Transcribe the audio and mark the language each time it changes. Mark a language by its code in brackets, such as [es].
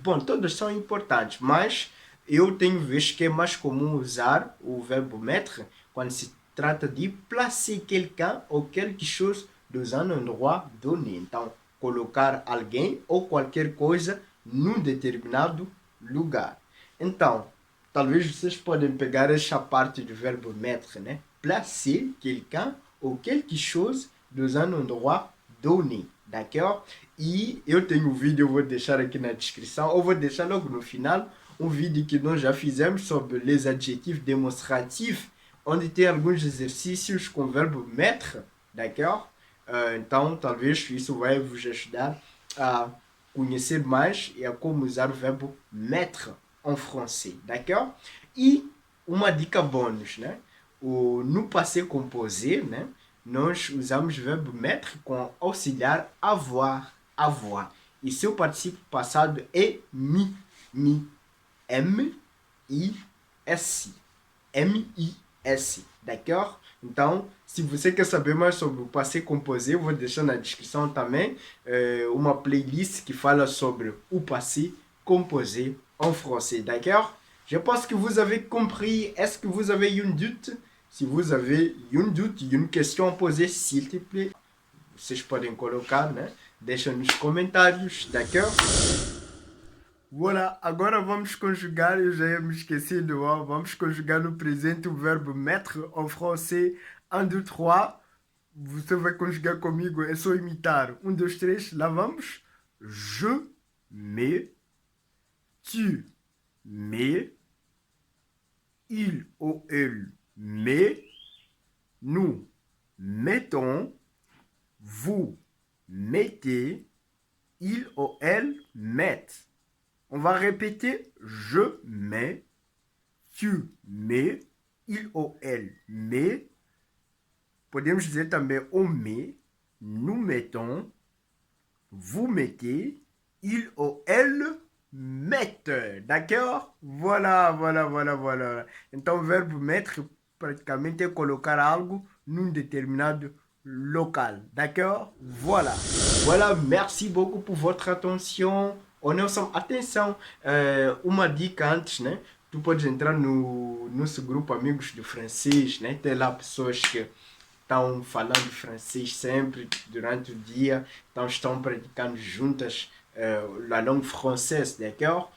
[pt] Bom, todas são importantes, mas eu tenho visto que é mais comum usar o verbo mettre quando se trata de [fr] placer quelqu'un ou quelque chose dans un endroit donné. [pt] Então, colocar alguém ou qualquer coisa num determinado lugar. Então, talvez vocês podem pegar esta parte do verbo mettre, né? [fr] Placer quelqu'un ou quelque chose dans un endroit donné, d'accord? [pt] E eu tenho um vídeo, eu vou deixar aqui na descrição, ou vou deixar logo no final, um vídeo que nós já fizemos sobre les adjetifs démonstratifs, onde tem alguns exercícios com o verbo mettre, d'accord? Então, talvez isso vai vos ajudar a conhecer mais e a como usar o verbo mettre en français, d'accord? E uma dica bônus, né? No passé composé, né? Nós usamos o verbo mettre com auxiliar avoir, avoir. E seu participo passado é mi, mi. M-I-S. M-I-S, d'accord? Então, se você quer saber mais sobre o passé composé, eu vou deixar na descrição também uma playlist que fala sobre o passé composé en français, d'accord? [fr] Je pense que vous avez compris. Est-ce que vous avez une doute? Si vous avez une doute, une question à poser, s'il te plaît, [pt] vocês podem colocar, né? Deixa nos comentários, d'accord? Voilà, agora vamos conjugar, eu já ia me esquecido, ó. Vamos conjugar no presente o verbo mettre en français. 1, 2, 3. Você vai conjugar comigo, é só imitar. 1, 2, 3, lá vamos. [fr] Je mets, tu mets, il ou elle met, nous mettons, vous mettez, il ou elle mettent. On va répéter, je mets, tu mets, il ou elle met. [pt] Podemos dizer também [fr] on met, nous mettons, vous mettez, il ou elle mettent. D'accord? Voilà, voilà, voilà, voilà. [pt] Então, o verbo mettre praticamente é colocar algo num determinado local. [fr] D'accord? Voilà. Voilà, merci beaucoup pour votre attention. On est ensemble. [pt] Atenção, uma dica antes, né? Tu podes entrar no nosso grupo Amigos do Francês, né? Tem lá pessoas que estão falando francês sempre durante o dia, então estão praticando juntas [fr] la langue française, [pt] d'accord?